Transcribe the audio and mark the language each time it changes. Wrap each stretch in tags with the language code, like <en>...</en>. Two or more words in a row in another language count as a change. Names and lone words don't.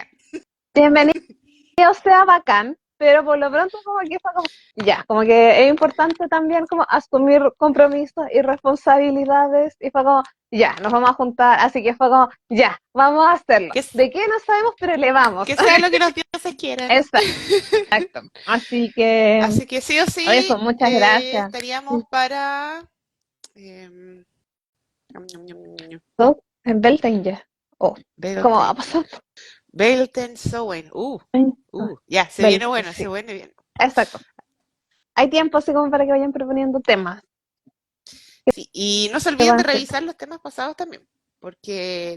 <es>bienvenido sea, bacán, pero por lo pronto como que fue como, ya, como que es importante también como asumir compromisos y responsabilidades y fue como, ya, nos vamos a juntar, así que fue como, ya, vamos a hacerlo. Que, ¿De qué no sabemos? Pero le vamos. que sea lo que los dioses quieran. Exacto. Así que Así que sí o sí, eso, muchas gracias. estaríamos para... em, ñam, ñam, ñam, ñam, ñam. Todo en Beltane. Oh, ¿cómo va a Beltane. pasar? Beltane Sowen. Ya, se viene Beltane, bueno, se sí. viene bien. Exacto. Hay tiempo así como para que vayan proponiendo temas Sí, y no se que olviden de van ser. revisar los temas pasados también, porque</es>